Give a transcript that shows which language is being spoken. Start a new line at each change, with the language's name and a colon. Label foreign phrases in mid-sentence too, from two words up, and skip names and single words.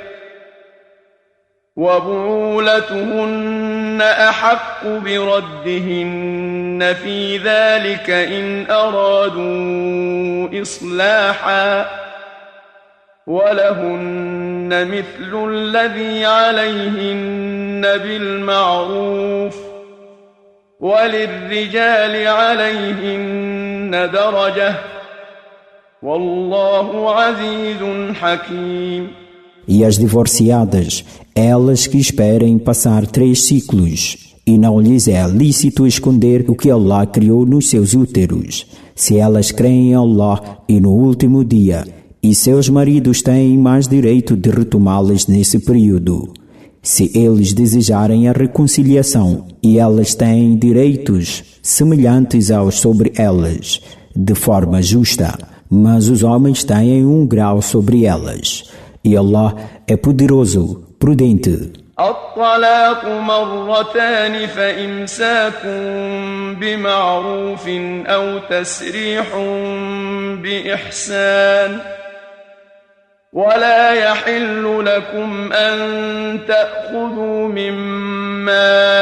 Arabic: وبعولتهن أحق بردهن في ذلك إن أرادوا إصلاحا ولهن مثل الذي عليهن بالمعروف وللرجال عليهن درجة والله عزيز حكيم.
Portuguese: E as divorciadas, elas que esperem passar 3 ciclos, e não lhes é lícito esconder o que Allah criou nos seus úteros, se elas creem em Allah e no último dia, e seus maridos têm mais direito de retomá-las nesse período. Se eles desejarem a reconciliação, e elas têm direitos semelhantes aos sobre elas, de forma justa, mas os homens têm um grau sobre elas. E Allah é poderoso, prudente.
Arabic: الطلاق مرتان فإمساك بمعروف أو تسريح بإحسان ولا يحل لكم أن تأخذوا مما